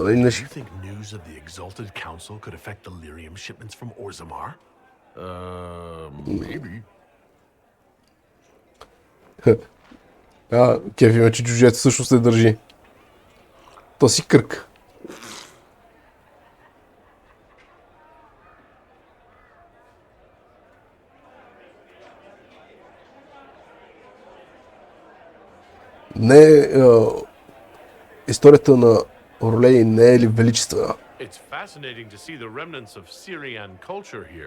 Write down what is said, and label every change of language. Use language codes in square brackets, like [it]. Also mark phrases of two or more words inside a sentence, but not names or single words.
[en] Do you think news of the Exalted Council could affect the lyrium shipments from Orzammar? Maybe. [bg] Кефи ме, че джуджето също се държи. То си кръг. Не, историята на Орлей не е ли величествена? [en] It's fascinating to see the remnants of Syrian culture here.